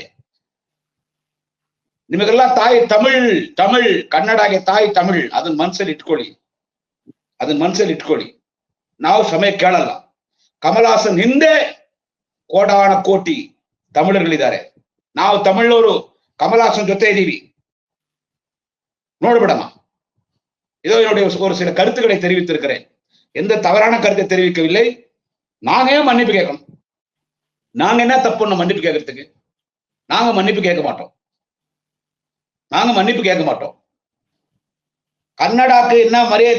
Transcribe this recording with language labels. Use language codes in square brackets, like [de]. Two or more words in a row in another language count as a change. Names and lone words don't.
[kn] ನಿಮಗೆಲ್ಲ ತಾಯಿ ತಮಿಳ್ ಕನ್ನಡಗೆ ತಾಯಿ ತಮಿಳ್. ಅದನ್ನ ಮನ್ಸಲ್ಲಿ ಇಟ್ಕೊಳ್ಳಿ. ನಾವು ಕ್ಷಮೆ ಕೇಳಲ್ಲ. ಕಮಲ್ಹಾಸನ್ ಹಿಂದೆ ಕೋಟಾನ ಕೋಟಿ ತಮಿಳರುಗಳಿದ್ದಾರೆ. ನಾವು ತಮಿಳವರು ಕಮಲ್ಹಾಸನ್ ಜೊತೆ ಇದೀವಿ. ನೋಡ್ಬಿಡಮ್ಮ. [ta] இதோ என்னுடைய ஒரு சில கருத்துக்களை தெரிவித்திருக்கிறேன். எந்த தவறான கருத்தை தெரிவிக்கவில்லை. நாங்க ஏன் மன்னிப்பு கேட்கணும்? நாங்க என்ன தப்பு மன்னிப்பு கேட்கறதுக்கு? நாங்க மன்னிப்பு கேட்க மாட்டோம். கன்னடாக்கு என்ன மரியாதை?